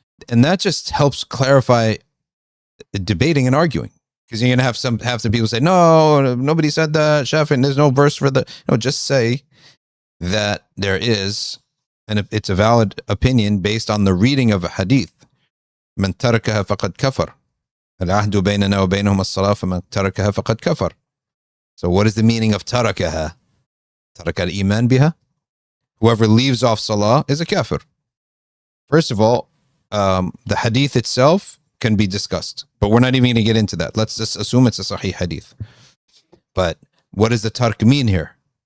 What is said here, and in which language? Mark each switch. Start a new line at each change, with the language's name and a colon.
English: And that just helps clarify debating and arguing. Because you're going to have some people say, no, nobody said that, Shafi, there's no verse for that. No, just say that there is, and it's a valid opinion based on the reading of a hadith.
Arabic: Man tarakaha faqad kafar. العهد بيننا وبينهم الصلاة فمن تركها فقد كفر.
English: So what is the meaning of تركها?
Arabic: ترك الإيمان بها?
English: Whoever leaves off salah is a kafir. First of all, the hadith itself can be discussed, but we're not even going to get into that. Let's just assume it's a sahih hadith. But what does the tark mean here?